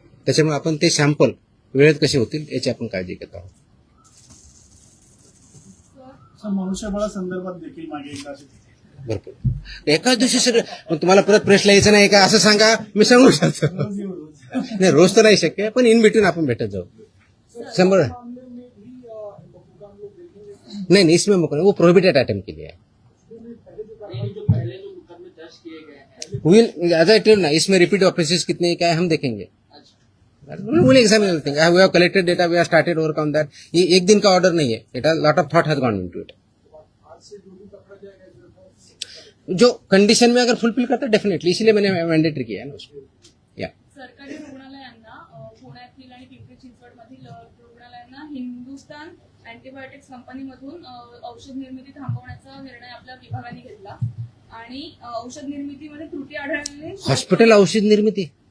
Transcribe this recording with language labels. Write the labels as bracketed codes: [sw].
[mr] त्याच्यामुळे आपण ते सॅम्पल वेळेत कसे होतील याची आपण काळजी घेत आहोत. मनुष्यबळा संदर्भात देखील मागे एकदा भरपूर एकाच दिवशी सगळं. मग तुम्हाला परत प्रश्न यायचं नाही का असं सांगा, मी सांगू शकतो. नाही, रोज तर नाही शक्य, पण इन बिटवीन आपण भेटत जाऊ. [hi] 100 नहीं, इसमें वो प्रोहिबिटेड आइटम के लिए है. [en] will as I tell ना, [hi] इसमें रिपीट ऑफेंसेस कितने हैं, क्या है, हम देखेंगे. [en] Will examine everything. We have collected data, we have started overcome that. [hi] ये एक दिन का ऑर्डर नहीं है, [en] It has lot of thought has gone into it. [hi] जो कंडीशन में अगर फुलफिल करता है डेफिनेटली, इसीलिए मैंने मैंडेटरी किया है ना उसको. [mr] या सरकारी रुग्णालयांना पुण्यातील आणि पिंपरी चिंचवडमधील रुग्णालयांना हिंदुस्तान अँटीबायोटिक्स कंपनीमधून औषध निर्मिती थांबवण्याचा निर्णय आपल्या विभागाने घेतला आणि औषध निर्मितीमध्ये त्रुटी आढळल्याने हॉस्पिटल औषध निर्मिती,